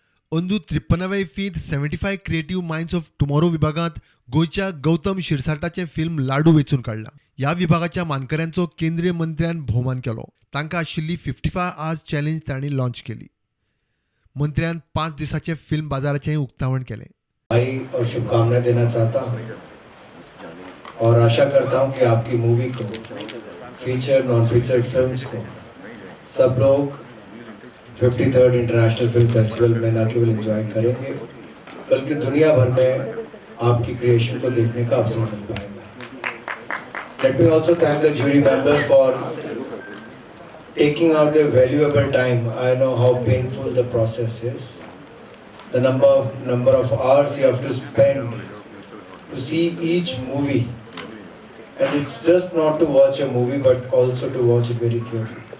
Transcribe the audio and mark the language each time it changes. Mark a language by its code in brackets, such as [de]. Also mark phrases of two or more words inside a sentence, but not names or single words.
[kok] अंदू 53व्या इफ्फीत 75 क्रिएटिव्ह माइंड्स ऑफ टुमॉरो विभागात गोंयच्या गौतम शिरसाटाचें फिल्म लाडू वेचून काडलां. ह्या विभागाच्या मानकऱ्यांचो केंद्रीय मंत्र्यान भोवमान केलो. तांकां आशिल्ली 55 आवर्स चॅलेंज तांणी लॉन्च केली. मंत्र्यान 5 दिसाचे फिल्म बाजाराचेंय उक्तावण केलें. [hi] भाई और शुभकामनाएं देना चाहता हूँ और आशा करता हूँ कि आपकी मूवी को, [en] feature non feature films [hi] को सब लोग 53rd इंटरनेशनल फिल्म फेस्टिवल में न केवल एंजॉय करेंगे बल्कि दुनिया भर में आपकी क्रिएशन को देखने का अवसर मिल पाएगा. [en] Let me also thank the jury members for taking out their valuable time. I know how painful the process is. The number of hours you have to spend to see each movie, and it's just not to watch a movie but also to watch it very carefully.